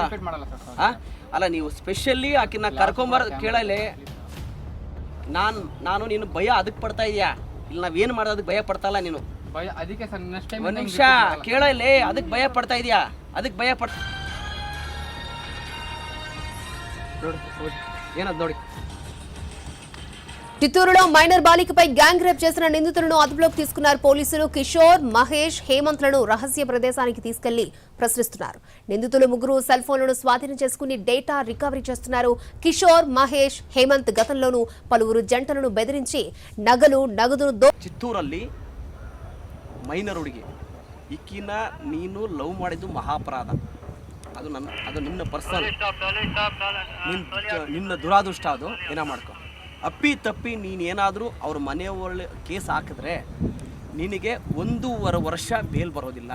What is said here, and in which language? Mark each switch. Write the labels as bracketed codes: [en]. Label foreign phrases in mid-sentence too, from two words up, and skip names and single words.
[kn] ಅಲ್ಲ, ನೀವು ಸ್ಪೆಷಲಿ ಆಕಿನ ಕರ್ಕೊಂಬರೋದು ಕೇಳಲಿ. ನಾನು ನೀನು ಭಯ ಅದಕ್ಕೆ ಪಡ್ತಾ ಇದೆಯಾ? ಇಲ್ಲಿ ನಾವೇನು ಮಾಡೋದು ಅದಕ್ಕೆ ಭಯ ಪಡ್ತಾ ಇಲ್ಲ ನೀನು. ಒಂದು ನಿಮಿಷ ಕೇಳಲಿ. ಅದಕ್ಕೆ ಭಯ ಪಡ್ತಾ ಇದೆಯಾ? ಅದಕ್ಕೆ ಭಯ ಪಡ್ತಾ ಏನದು ನೋಡಿ. [te] చిత్తూరులో మైనర్ బాలికపై గ్యాంగ్ రేప్ చేసిన నిందితులను అదుపులోకి తీసుకున్నారు పోలీసులు. కిషోర్, మహేష్, హేమంత్లను రహస్య ప్రదేశానికి తీసుకెళ్లి ప్రశ్నిస్తున్నారు. నిందితులు ముగ్గురు సెల్ ఫోన్లను స్వాధీనం చేసుకుని డేటా రికవరీ చేస్తున్నారు. కిషోర్, మహేష్, హేమంత్ గతంలోనూ పలువురు జంటలను బెదిరించి నగదును [kn] చిత్తూರಲ್ಲಿ ಮೈನರ್ ಹುಡುಗಿ ಇಕ್ಕಿನ ನೀನು ಲವ್ ಮಾಡಿದ್ದು ಮಹಾಪರಾಧ. ಅದು ನಿನ್ನ ಪರ್ಸನಲ್, ನಿನ್ನ ದುರಾದೃಷ್ಟ. ಅದು ಏನೋ ಮಾಡ್ಕೊ. ಅಪ್ಪಿ ತಪ್ಪಿ ನೀನೇನಾದರೂ ಅವ್ರ ಮನೆಯೊಳ್ಳೆ ಕೇಸ್ ಹಾಕಿದ್ರೆ ನಿನಗೆ 1.5 ವರ್ಷ ಬೇಲ್ ಬರೋದಿಲ್ಲ.